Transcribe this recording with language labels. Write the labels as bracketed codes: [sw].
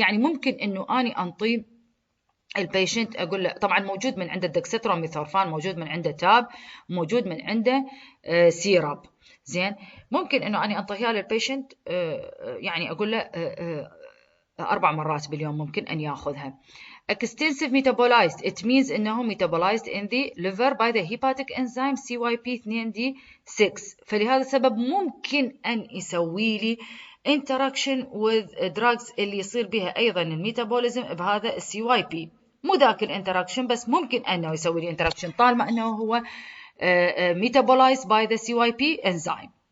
[ar] يعني ممكن انه اني انطي البيشنت اقول له، طبعا موجود من عنده دكستروميثورفان، موجود من عنده تاب، موجود من عنده سيراب. زين، ممكن انه اني انطيها للبيشنت يعني اقول له 4 مرات باليوم ممكن ان ياخذها. [en] Extensive metabolized، it means [ar] انه [en] metabolized in the liver by the hepatic enzyme CYP2D6. [ar] فلهذا السبب ممكن ان يسوي لي [en] interaction with drugs [ar] اللي يصير بها ايضا الميتابوليزم بهذا الCYP. مو ذاك الانتراكشن، بس ممكن انه يسوي لي انتراكشن طالما انه هو [en] metabolized by the CYP enzyme.